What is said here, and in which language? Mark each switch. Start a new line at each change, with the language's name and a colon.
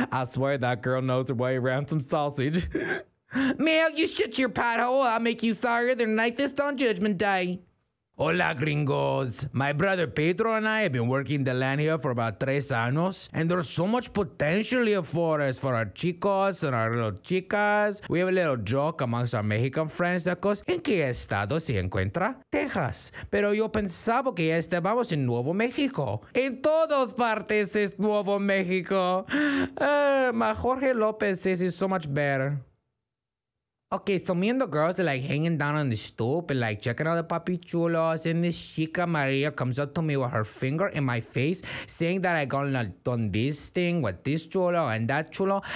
English: I swear that girl knows her way around some sausage. Mel, you shut your pothole. I'll make you sorrier than Night Fist on Judgment Day.
Spanish: Hola, gringos.
English: My brother Pedro and I have been working the land here for about 3 años, and there's so much potential here for us, for our chicos and our little chicas. We have a little joke amongst our Mexican friends that goes,
Spanish: ¿En qué estado se encuentra?
English: Texas.
Spanish: Pero yo pensaba que ya estábamos en Nuevo México. En todas partes es Nuevo México.
English: My Jorge Lopez says it's so much better. Okay, so me and the girls are like hanging down on the stoop and like checking out the papi chulos, and this chica Maria comes up to me with her finger in my face saying that I gonna done this thing with this chulo and that chulo.